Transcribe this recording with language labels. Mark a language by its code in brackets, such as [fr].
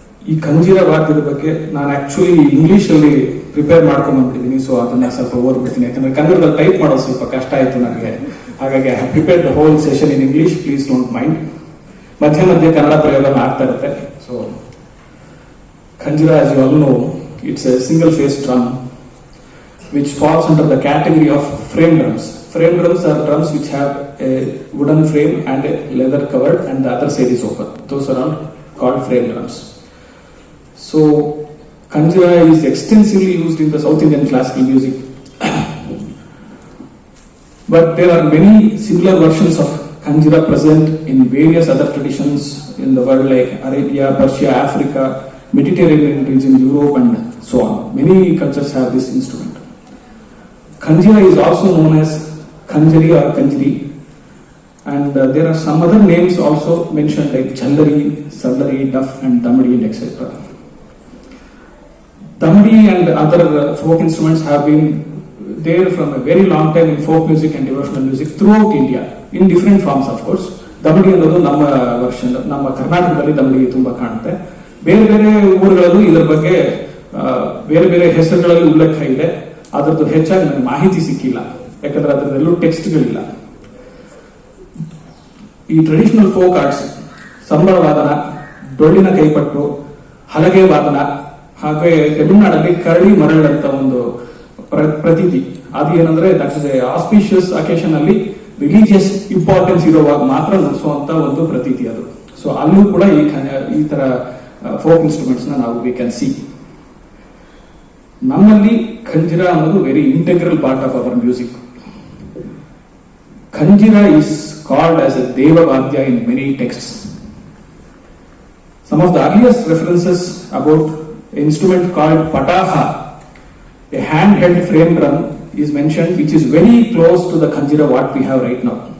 [kn] ಈ ಖಂಜಿರಾ ವಾದ್ಯದ ಬಗ್ಗೆ ನಾನು ಆಕ್ಚುಲಿ ಇಂಗ್ಲಿಷ್ ಅಲ್ಲಿ ಪ್ರಿಪೇರ್ ಮಾಡ್ಕೊಂಡ್ ಬಂದ್ಬಿಟ್ಟಿದ್ದೀನಿ. ಸೊ ಅದನ್ನ ಸ್ವಲ್ಪ ಓದ್ಬಿಡ್ತೀನಿ, ಯಾಕಂದ್ರೆ ಕನ್ನಡದಲ್ಲಿ ಟೈಪ್ ಮಾಡೋದು ಸ್ವಲ್ಪ ಕಷ್ಟ ಆಯ್ತು ನನಗೆ. [en] ಹಾಗಾಗಿ I have prepared the whole session in English. Please don't mind. [kn] ಮಧ್ಯ ಮಧ್ಯೆ ಕನ್ನಡ ಪ್ರಯೋಗ ಆಗ್ತಾ ಇರುತ್ತೆ. [en] So Khanjira, as you all know, it's a single-phase drum which falls under the category of frame drums. Frame drums are drums which have a wooden frame and a leather covered, and the other side is open. Those are all called frame drums. So Khanjira is extensively used in the South Indian classical music. But there are many similar versions of Khanjira present in various other traditions in the world, like Arabia, Persia, Africa, Mediterranean region, Europe, and so on. Many cultures have this instrument. Khanjira is also known as Khanjari or Kanjri, and there are some other names also mentioned like Jhallari, Sallari, Duff, and Damadi, and etc. Damadi and other folk instruments have been there from a very long time in folk music and devotional music throughout India, in different forms of course. [kn] Damadi ಅನ್ನೋದು ನಮ್ಮ version, ನಮ್ಮ ಕರ್ನಾಟಕದಲ್ಲಿ ದಮಡಿ ತುಂಬಾ ಕಾಣುತ್ತೆ. ಬೇರೆ ಬೇರೆ ಊರುಗಳಲ್ಲೂ ಇದರ ಬಗ್ಗೆ ಬೇರೆ ಬೇರೆ ಹೆಸರುಗಳಲ್ಲಿ ಉಲ್ಲೇಖ ಇದೆ. ಅದರದ್ದು ಹೆಚ್ಚಾಗಿ ನನಗೆ ಮಾಹಿತಿ ಸಿಕ್ಕಿಲ್ಲ, ಯಾಕಂದ್ರೆ ಅದರದೆಲ್ಲೂ ಟೆಕ್ಸ್ಟ್ಗಳಿಲ್ಲ. ಈ ಟ್ರೆಡಿಷನಲ್ ಫೋಕ್ ಆರ್ಟ್ಸ್ ಸಂಬಳ ವಾದನ, ಡೊಳ್ಳಿನ ಕೈಪಟ್ಟು, ಹಲಗೆ ವಾದನ, ಹಾಗೆ ತಮಿಳುನಾಡಲ್ಲಿ ಕರಡಿ ಮರಳು ಅಂತ ಒಂದು ಪ್ರತೀತಿ. ಅದು ಏನಂದ್ರೆ [en] that is a auspicious occasion [kn] ಅಲ್ಲಿ ರಿಲಿಜಿಯಸ್ ಇಂಪಾರ್ಟೆನ್ಸ್ ಇರುವಾಗ ಮಾತ್ರ ನಡೆಸುವಂತ ಒಂದು ಪ್ರತೀತಿ ಅದು. ಸೊ ಅಲ್ಲೂ ಕೂಡ ಈ ತರ ಫೋಕ್ ಇನ್ಸ್ಟ್ರೂಮೆಂಟ್ಸ್ ನಾವು [en] We can see. [kn] ನಮ್ಮಲ್ಲಿ ಖಂಜಿರಾ ಅನ್ನೋದು [en] Very integral part of our music. Khanjira is called as a Deva Vadya in many texts. Some of the earliest references about an instrument called Pataha, a hand-held frame drum, is mentioned, which is very close to the Khanjira what we have right now.